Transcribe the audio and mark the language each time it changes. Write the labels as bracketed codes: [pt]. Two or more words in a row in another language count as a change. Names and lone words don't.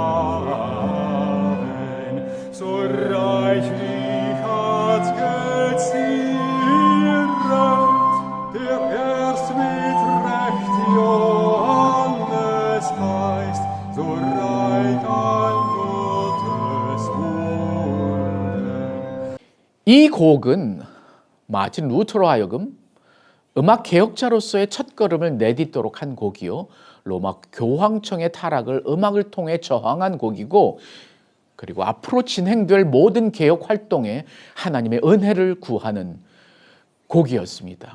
[de] gaben, so reichlich hat gezieret, der erst mit Recht Johannes heißt, so reich an Gottes Wunder. [ko] 이 곡은 마틴 루터로 하여금 음악 개혁자로서의 첫걸음을 내딛도록 한 곡이요, 로마 교황청의 타락을 음악을 통해 저항한 곡이고, 그리고 앞으로 진행될 모든 개혁 활동에 하나님의 은혜를 구하는 곡이었습니다.